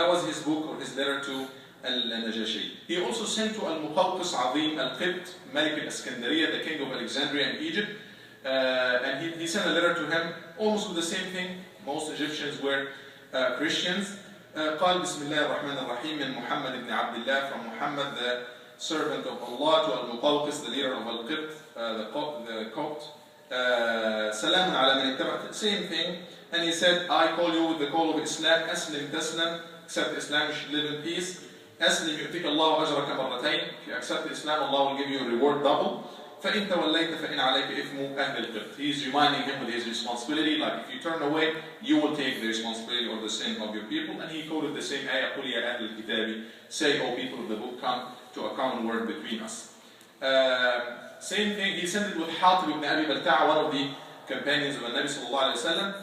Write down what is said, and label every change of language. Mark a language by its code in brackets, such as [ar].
[en] That was his book, or his letter to Al-Najashi. He also sent to Al-Muqawqis Azim Al-Qibt, Malik al-Iskandariya, the king of Alexandria in Egypt, and he sent a letter to him, almost with the same thing. Most Egyptians were Christians. [ar] قال بسم الله الرحمن الرحيم من محمد بن عبد الله, [en] from Muhammad, the servant of Allah, to Al-Muqawqis, the leader of Al-Qibt, the Copt. [ar] سلام على من اتبعت, [en] same thing. And he said, I call you with the call of Islam, [ar] أسلم تسلم, [en] accept Islam, you should live in peace. [ar] أسلم يؤتيك الله أجرك مرتين, [en] if you accept Islam, Allah will give you a reward double. [ar] فإن توليت فإن عليك إثم أهل القبط. [en] He is reminding him with his responsibility, like if you turn away, you will take the responsibility or the sin of your people. And he quoted the same ayah, [ar] قُلْ يَا أَهْلَ الْكِتَابِ, [en] say, O people of the book, come to a common word between us. Same thing, he sent it with Hatib ibn Abi Balta'a, one of the companions of the Nabi sallallahu alayhi wa sallam.